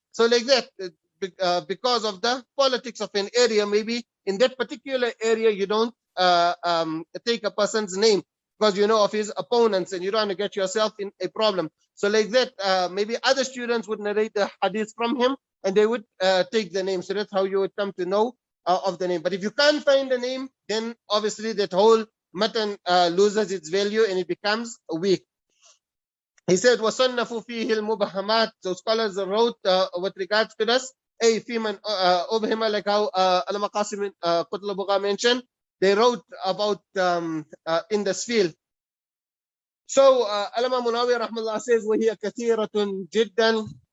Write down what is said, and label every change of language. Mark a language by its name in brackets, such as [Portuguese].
[English] So like that, because of the politics of an area, maybe in that particular area you don't take a person's name because you know of his opponents and you don't want to get yourself in a problem. So like that, maybe other students would narrate the hadith from him and they would take the name. So that's how you would come to know of the name. But if you can't find the name, then obviously that whole matan loses its value and it becomes weak. He said, [Arabic] وَصَنَّفُوا فِيهِ الْمُبَهَمَاتِ. [English] So scholars wrote with regards to this, [Arabic] في من أبهم, [English] like how Al-Maqasim Qutl mentioned, they wrote about in this field. So Alama Munawi rahmallah says, [Arabic] وَهِيَ كَثِيرَةٌ جِدًّا.